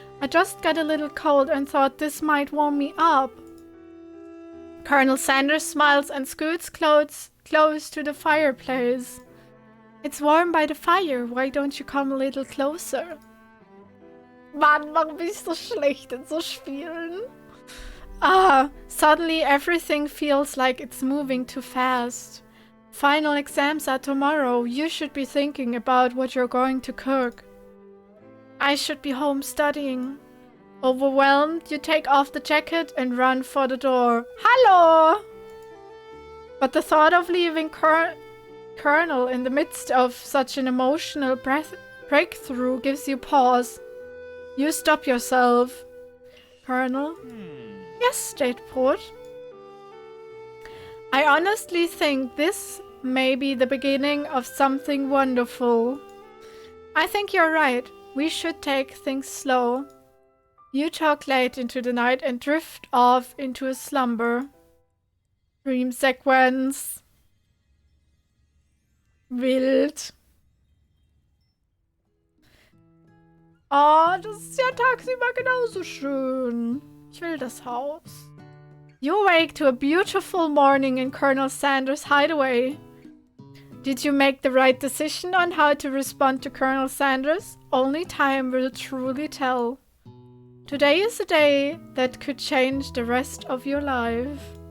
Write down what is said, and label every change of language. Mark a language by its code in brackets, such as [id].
[en] I just got a little cold and thought this might warm me up. Colonel Sanders smiles and scoots close to the fireplace. It's warm by the fire. Why don't you come a little closer? [de] Mann, warum bin ich so schlecht in so Spielen? [en] Suddenly everything feels like it's moving too fast. Final exams are tomorrow. You should be thinking about what you're going to cook. I should be home studying. Overwhelmed, you take off the jacket and run for the door. Hello! But the thought of leaving Colonel in the midst of such an emotional breakthrough gives you pause. You stop yourself. Colonel? Yes, State Port. I honestly think this may be the beginning of something wonderful. I think you're right. We should take things slow. You talk late into the night and drift off into a slumber. Dream sequence. Wild. [de] Oh, das ist ja tagsüber genauso schön. Ich will das Haus. [en] You wake to a beautiful morning in Colonel Sanders' hideaway. Did you make the right decision on how to respond to Colonel Sanders? Only time will truly tell. Today is a day that could change the rest of your life.